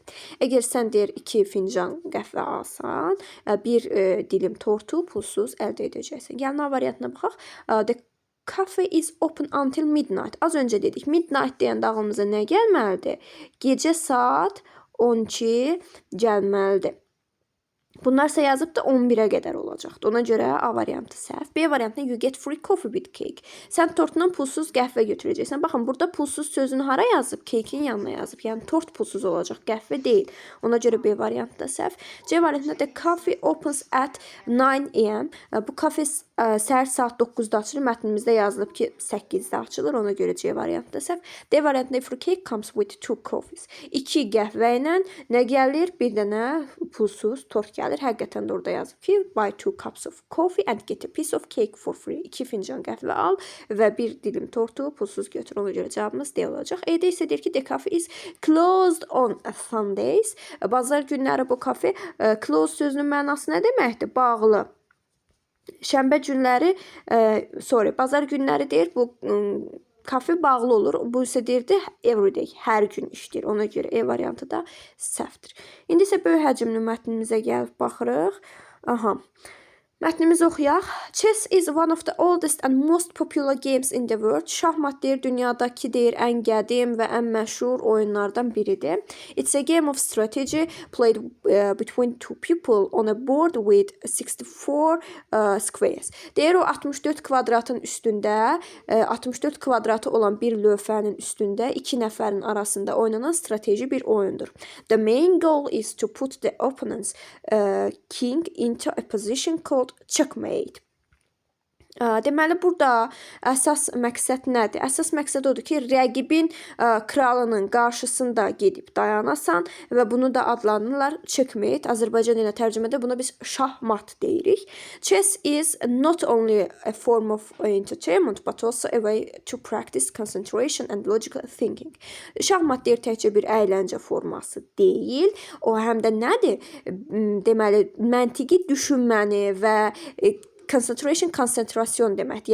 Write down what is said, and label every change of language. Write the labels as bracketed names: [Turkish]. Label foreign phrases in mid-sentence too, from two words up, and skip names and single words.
[Azerbaijani] Əgər sən deyir 2 fincan qəhvə alsan, bir dilim tortu pulsuz əldə edəcəksən. Yəni A variantına baxaq. [English] The cafe is open until midnight. [Azerbaijani] Az öncə dedik. Midnight deyəndə ağlımıza nə gəlməlidir? Gecə saat 12 gəlməlidir. Bunlarsa yazıb da 11-ə qədər olacaqdır. Ona görə A variantı səhv. B variantında [English] you get free coffee with cake. [Azerbaijani] Sən tortundan pulsuz qəhvə götürəcəksən. Baxın, burada pulsuz sözünü hara yazıb? Cake'in yanına yazıb. Yəni tort pulsuz olacaq, qəhvə deyil. Ona görə B variantı da səhv. C variantında [English] the coffee opens at 9 a.m. [Azerbaijani] Bu kafe səhər saat 9-da açılır. Mətnimizdə yazılıb ki, 8-də açılır. Ona görə C variantı da səhv. D variantında [English] free cake comes with 2 coffees. [Azerbaijani] 2 qəhvə ilə nə gəlir? Bir dənə pulsuz tort gəlir. Həqiqətən də orada yazıb ki, [English] buy 2 cups of coffee and get a piece of cake for free. [Azerbaijani] 2 fincan qəhvə al və bir dilim tortu pulsuz götür. Ona görə cavabımız D olacaq. E-də isə deyir ki, [English] the cafe is closed on Sundays. [Azerbaijani] Bazar günləri bu kafe, closed sözünün mənası nə deməkdir? Bağlı. Şənbə günləri, bazar günləri deyir, bu kafe bağlı olur. Bu isə deyirdi everyday, hər gün işləyir. Ona görə E variantı da səhvdir. İndi isə böyük həcmli mətnimizə gəlib baxırıq. Aha. Mətnimizi oxuyaq. [English] Chess is one of the oldest and most popular games in the world. [Azerbaijani] Şahmat deyir dünyadakı deyir ən qədim və ən məşhur oyunlardan biridir. [English] It's a game of strategy played between two people on a board with 64 squares. [Azerbaijani] Deyir o 64 kvadratın üstündə, 64 kvadratı olan bir lövhənin üstündə iki nəfərin arasında oynanan strateji bir oyundur. [English] The main goal is to put the opponent's king into a position called checkmate. [Azerbaijani] Deməli, burada əsas məqsəd nədir? Əsas məqsəd odur ki, rəqibin kralının qarşısında gedib dayanasan və bunu da adlanırlar checkmate. Azərbaycan ilə tərcümədə buna biz şahmat deyirik. [English] Chess is not only a form of entertainment but also a way to practice concentration and logical thinking. [Azerbaijani] Şahmat deyir təkcə bir əyləncə forması deyil. O həm də nədir? Deməli, məntiqi düşünməni və konsentrasyon deməkdir.